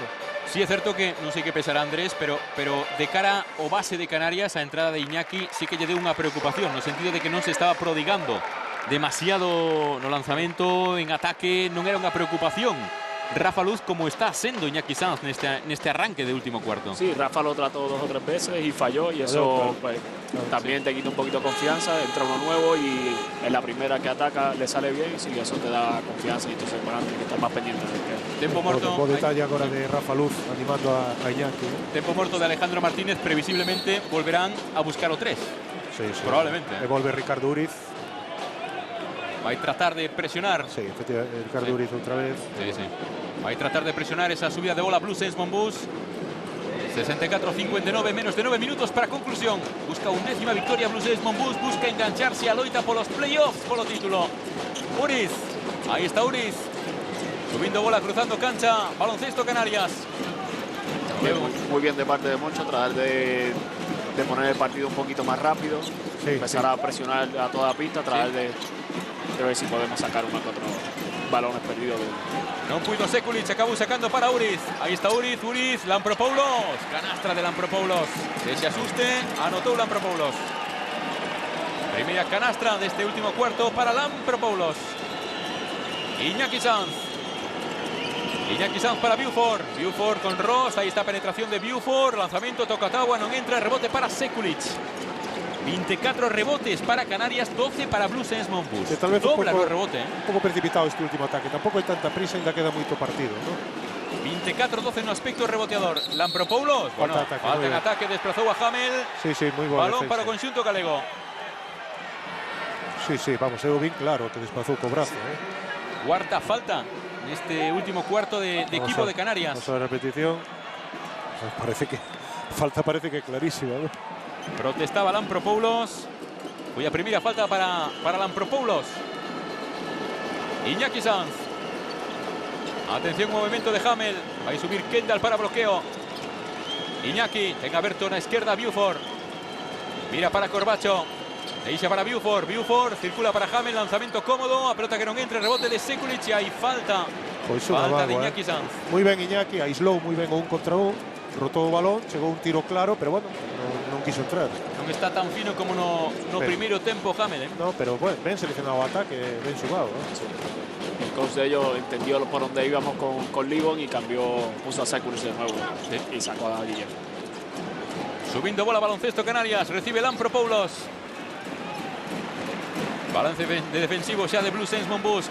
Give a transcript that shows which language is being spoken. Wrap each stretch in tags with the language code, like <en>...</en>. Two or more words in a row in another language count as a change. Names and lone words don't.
<gl>Sí, é certo que non sei que pesará Andrés, pero de cara ao base de Canarias, a entrada de Iñaki sí que lle deu unha preocupación, no sentido de que non se estaba prodigando demasiado no lanzamento, en ataque, non era unha preocupación Rafa Luz como está sendo Iñaki Sanz neste arranque de último cuarto.</gl> <es>Sí, Rafa lo trató 2 o 3 veces y falló, y eso pues, también te quita un poquito de confianza. Entra uno nuevo y en la primera que ataca le sale bien, y sí, eso te da confianza, y entonces bueno, hay que estar más pendiente de que...</es> <gl>Tempo morto. Bo detalle agora de Rafa Luz animando a Iñaki. Tempo morto de Alejandro Martínez, previsiblemente volverán a buscar o 3. Sí. Probablemente. E volve Ricardo Uriz. Vai tratar de presionar. Sí, efectivamente, Ricardo Uriz outra vez. Sí. Vai tratar de presionar esa subida de bola Blues Esmond Bus. 64-59, menos de 9 minutos para conclusión. Busca 11ª victoria Blues Esmond Bus, busca engancharse a loita polos playoffs, polo título. Uriz, aí está Uriz. Subindo bola, cruzando cancha, Baloncesto Canarias.</gl> <es>Muy bien de parte de Moncho, tratar de poner el partido un poquito más rápido, empezar a presionar a toda pista, tratar de ver si podemos sacar uno que otro balones perdidos.</es> <gl>Non puido Sekulic, acabou sacando para Uriz. Aí está Uriz, Lampropoulos. Canastra de Lampropoulos. Ese asuste, anotou Lampropoulos. Primeira canastra deste último cuarto para Lampropoulos. Iñaki Sanz. Iñaki Sanz para Buford. Buford con Ross.</gl> <es>Ahí está penetración de Buford. Lanzamiento Tokatawa. No entra. Rebote para Sekulic. 24 rebotes para Canarias, 12 para Blues Monbus. Tal vez dobla el rebote. Un poco precipitado este último ataque. Tampoco hay tanta prisa y ainda queda mucho partido, ¿no? 24-12 en aspecto reboteador. Lampropoulos. Bueno, falta en ataque. Desplazó a Hamel. Sí, muy bueno.</es> <gl>Balón para o conxunto galego. Sí, vamos, é bien claro que desplazou co brazo.</gl> <es>Cuarta falta en este último cuarto de equipo de Canarias. Vamos a la repetición. Parece que parece que clarísima, ¿no? Protestaba Lampropoulos. Cuya primera falta para Lampropoulos. Iñaki Sanz. Atención, movimiento de Hamel. Va a subir Kendall para bloqueo. Iñaki. Tenga abierto a la izquierda Buford.</es> <gl>Mira para Corbacho. Deixa para Buford. Buford circula para Hamel.</gl> <es>Lanzamiento cómodo. A pelota que no entre. Rebote de Sekulic. Y hay falta. Falta de Iñaki Sanz. Muy bien Iñaki. Aislou muy bien un contra un.</es> <gl>Rotou o balón. Chegou un tiro claro. Pero bueno, non quiso entrar. Non está tan fino como no primeiro tempo Hamel, ¿eh? No, pero bueno, ben seleccionado o ataque. Ben xugado, ¿no? Sí.</gl> <es>El coach de ellos entendió por dónde íbamos con Libon y puso a Sekulic de nuevo, ¿sí? Y sacó a Guillermo. Subiendo bola baloncesto Canarias, recibe Lampropoulos. Balance de defensivo ya de Blues Monbus.</es>